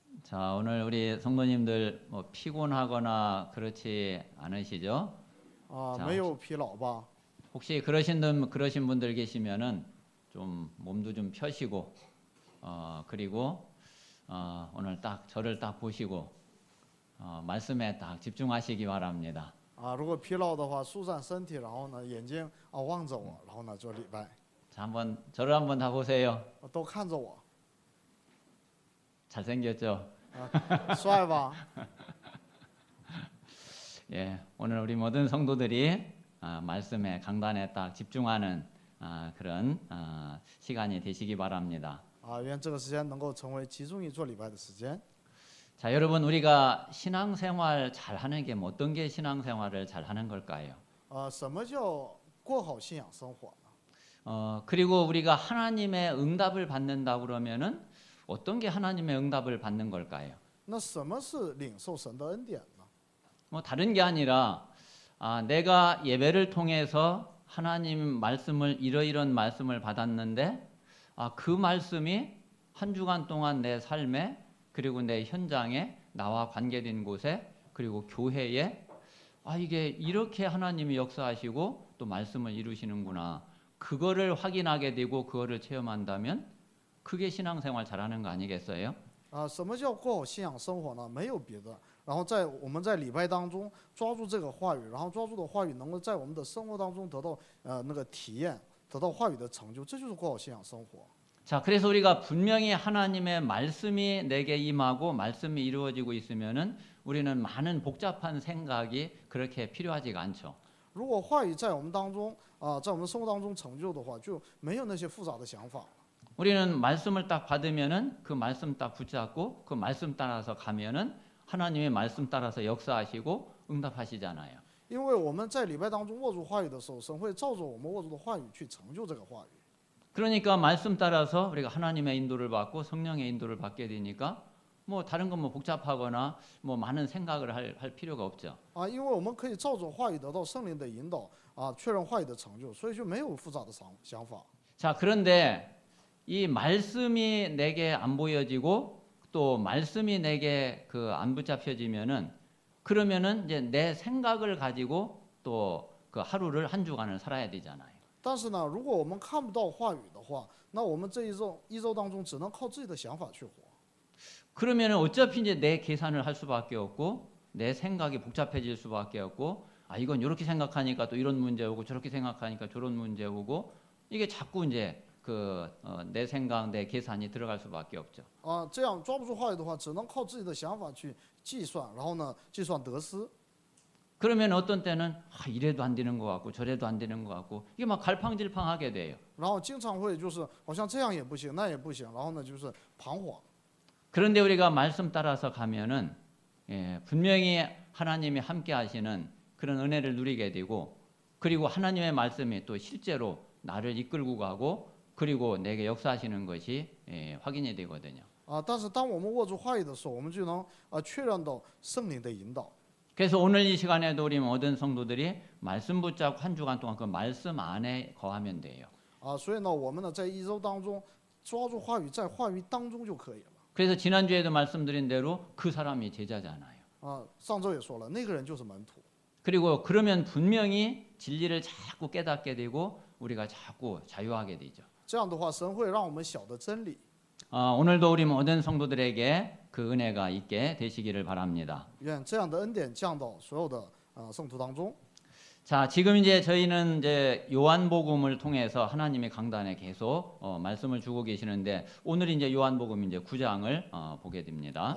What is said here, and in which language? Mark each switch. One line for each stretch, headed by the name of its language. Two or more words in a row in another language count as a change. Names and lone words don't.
Korean: 자, 오늘 우리 성도님들 뭐 피곤하거나 그렇지 않으시죠?
Chinese: 没
Korean: 자,
Chinese: 有疲劳吧？
Korean: 혹시 그러신 분들 계시면은 좀 몸도 좀 펴시고 그리고 오늘 딱 저를 딱 보시고 말씀에 딱 집중하시기 바랍니다.
Chinese: 如果疲劳的话，舒展身体，然后呢，眼睛望着我，然后呢做礼拜，
Korean: 자, 저를 한번 다 보세요.
Chinese: 都看着我，
Korean: 잘생겼죠?
Chinese: 帅吧？
Korean: 예, 오늘 우리 모든 성도들이 말씀에 강단에 딱 집중하는 그런 시간이 되시기 바랍니다.
Chinese: 愿这个时间能够成为集中于做礼拜的时间。
Korean: 자, 여러분 우리가 신앙생활 잘하는 게 뭐 어떤 게 신앙생활을 잘하는 걸까요?
Chinese: 什么叫过好信仰生活呢？
Korean: 그리고 우리가 하나님의 응답을 받는다 그러면은 어떤 게 하나님의 응답을 받는 걸까요?
Chinese: 那什么是领受神的恩典呢？
Korean: 뭐 다른 게 아니라 내가 예배를 통해서 하나님 말씀을 이런 말씀을 받았는데 그 말씀이 한 주간 동안 내 삶에 그리고 내 현장에 나와 관계된 곳에 그리고 교회에 이게 이렇게 하나님이 역사하시고 또 말씀을 이루시는구나. 그거를 확인하게 되고 그거를 체험한다면 그게 신앙생활 잘하는 거 아니겠어요?
Chinese: 什么叫过好信仰生活呢？没有别的。然后我们在礼拜当中抓住这个话语，然后抓住的话语能够在我们的生活当中得到那个体验，得到话语的成就，这就是过好信仰生活。
Korean: 자, 그래서 우리가 분명히 하나님의 말씀이 내게 임하고 말씀이 이루어지고 있으면은 우리는 많은 복잡한 생각이 그렇게 필요하지가 않죠.
Chinese: 如果话语在我们当中在我们生活当中成就的话，就没有那些复杂的想法。
Korean: 우리는 말씀을 딱 받으면은 그 말씀 딱 붙잡고 그 말씀 따라서 가면은 하나님의 말씀 따라서 역사하시고 응답하시잖아요.
Chinese: 因为我们在礼拜当中握住话语的时候，神会照着我们握住的话语去成就这个话语。
Korean: 그러니까 말씀 따라서 우리가 하나님의 인도를 받고 성령의 인도를 받게 되니까 뭐 다른 건 뭐 복잡하거나 뭐 많은 생각을 할 필요가 없죠.
Chinese: 因为我们可以照着话语得到圣灵的引导确认话语的成就，所以就没有复杂的想法。
Korean: 자, 그런데 이 말씀이 내게 안 보여지고 또 말씀이 내게 안 붙잡혀지면은 그러면은 이제 내 생각을 가지고 또 그 하루를 한 주간을 살아야 되잖아요.
Chinese: 但是呢，如果我们看不到话语的话，那我们这一周当中只能靠自己的想法去活。
Korean: 그러면은 어차피 이제 내 계산을 할 수밖에 없고 내 생각이 복잡해질 수밖에 없고 이건 이렇게 생각하니까 또 이런 문제 오고 저렇게 생각하니까 저런 문제 오고 이게 자꾸 이제 내 생각, 내 계산이 들어갈 수밖에 없죠.
Chinese: 这样抓不住话语的话，只能靠自己的想法去计算，然后呢，计算得失。
Korean: 그러면 어떤 때는 이래도 안 되는 것 같고 저래도 안 되는 것 같고 이게 막 갈팡질팡하게 돼요.
Chinese: 然后经常会就是好像这样也不行，那也不行，然后呢就是彷徨。
Korean: 그런데 우리가 말씀 따라서 가면은 분명히 하나님이 함께 하시는 그런 은혜를 누리게 되고 그리고 하나님의 말씀이 또 실제로 나를 이끌고 가고 그리고 내게 역사하시는 것이 확인이 되거든요.
Chinese: 但是当我们握住话语的时候，我们就能确认到圣灵的引导。
Korean: 그래서 오늘 이 시간에도 우리 모든 성도들이 말씀 붙잡고 한 주간 동안 그 말씀 안에 거하면 돼요.
Chinese: 所以呢，我们呢在一周当中抓住话语，在话语当中就可以了。
Korean: 그래서 지난주에도 말씀드린 대로 그 사람이 제자잖아요.
Chinese: 上周也说了，那个人就是门徒。
Korean: 그리고 그러면 분명히 진리를 자꾸 깨닫게 되고 우리가 자꾸 자유하게 되죠.
Chinese: 这样的话，神会让我们晓得真理。
Korean: 오늘도 우리 모든 성도들에게 그 은혜가 있게 되시기를 바랍니다.
Chinese: 愿这样的恩典降到所有的圣徒当中。
Korean: 자, 지금 이제 저희는 이제 요한복음을 통해서 하나님의 강단에 계속 말씀을 주고 계시는데 오늘 이제 요한복음 이제 9장을 보게 됩니다.